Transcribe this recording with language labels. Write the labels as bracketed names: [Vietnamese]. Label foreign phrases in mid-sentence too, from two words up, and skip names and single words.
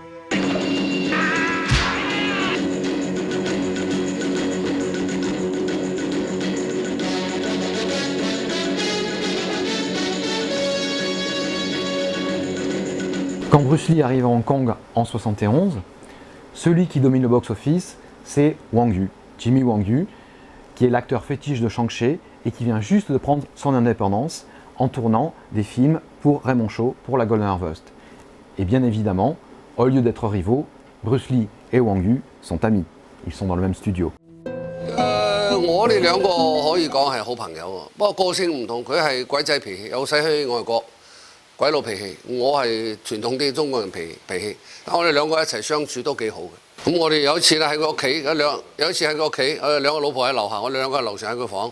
[French] Quand Bruce Lee arrive à Hong Kong en 71, celui qui domine le box-office, c'est Wang Yu, Jimmy Wang Yu, qui est l'acteur fétiche de Shang-Chi et qui vient juste de prendre son indépendance en tournant des films pour Raymond Shaw, pour la Golden Harvest. Et bien évidemment, au lieu d'être rivaux, Bruce Lee et Wang Yu sont amis. Ils sont dans le même studio. [Cantonese] 我哋兩個可以講係好朋友喎，不過個性唔同，佢係鬼仔脾氣，由細去外國， 鬼佬脾氣，我係傳統啲中國人脾氣，但我哋兩個一齊相處都幾好嘅。咁我哋有一次咧喺佢屋企，有一次喺佢屋企，我哋兩個老婆喺樓下，我哋兩個喺樓上喺佢房。